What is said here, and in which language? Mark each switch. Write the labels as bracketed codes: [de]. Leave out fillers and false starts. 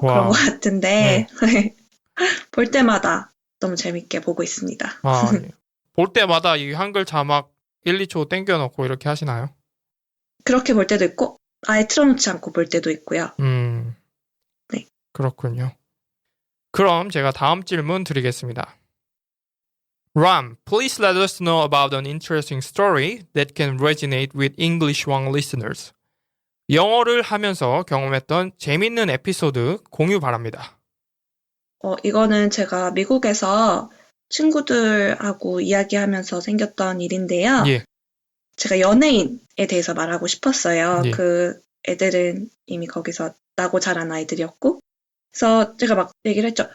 [ko] 그런 것 같은데 볼 때마다 너무 재밌게 보고 있습니다. 예. 볼 때마다 이 한글 자막 1, 2초 땡겨놓고 이렇게 하시나요? 그렇게 볼 때도 있고 아예 틀어놓지 않고 볼 때도 있고요. 네. 그렇군요. 그럼 제가 다음 질문 드리겠습니다. [en] Ram, please let us know about an interesting story that can resonate with English Wang listeners. [ko] 영어를 하면서 경험했던 재밌는 에피소드 공유 바랍니다. 이거는 제가 미국에서 친구들하고 이야기하면서 생겼던 일인데요. 제가 연예인에 대해서 말하고 싶었어요. 그 애들은 이미 거기서 나고 자란 아이들이었고 그래서 제가 막 얘기를 했죠.